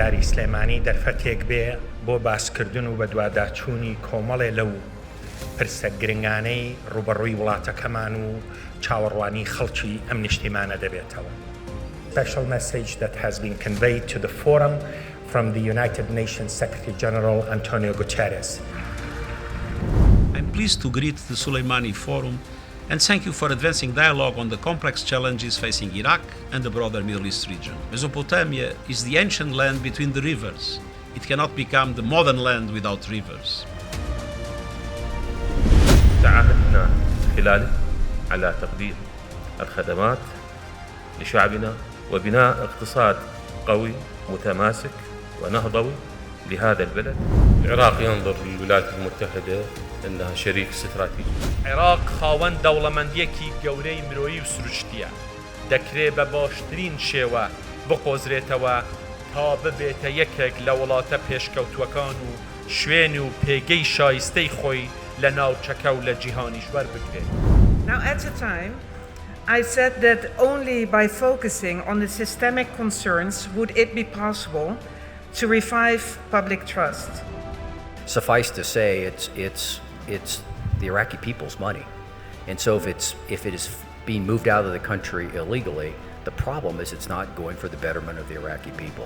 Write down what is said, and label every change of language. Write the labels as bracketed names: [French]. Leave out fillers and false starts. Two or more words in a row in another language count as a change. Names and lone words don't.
[Central Kurdish] سلێمانی دەرفەتێک بێ بۆ باسکردن و بەدواداچوونی کۆمەڵێ لەو پرسە گرنگانەی ڕوبەڕووی وڵاتەکەمان و چاوەڕوانی خەڵکی ئەم نیشتیمانە دەبێتەوە. [English] Special message that has been conveyed to the forum from the United Nations Secretary General Antonio Guterres. I'm pleased to greet the Sulaimani Forum and thank you for advancing dialogue on the complex challenges facing Iraq and the broader Middle East region. Mesopotamia is the ancient land between the rivers. It cannot become the modern land without rivers. [Arabic] تعهدنا خلاله على تقديم الخدمات لشعبنا وبناء اقتصاد قوي متماسك ونهضوي لهذا البلد. العراق ينظر للولايات المتحدة أنها شريك استراتيجي. [Central Kurdish] العراق خاوەن دەوڵەمەندیەکی گەورەی مرۆیی و سروشتیە. دەکرێت بە باشترین شێوە بقۆزرێتەوە تا ببێتە یەکێک لە وڵاتە پێشکەوتووەکان و شوێن و پێگەی شایستەی خۆی لە ناوچەکە و لە جیهانیش وەربگرێت. [English] Now at the time, I said that only by focusing on the systemic concerns would it be possible to revive public trust. Suffice to say, it's the Iraqi people's money, and so if it is being moved out of the country illegally, the problem is it's not going for the betterment of the Iraqi people.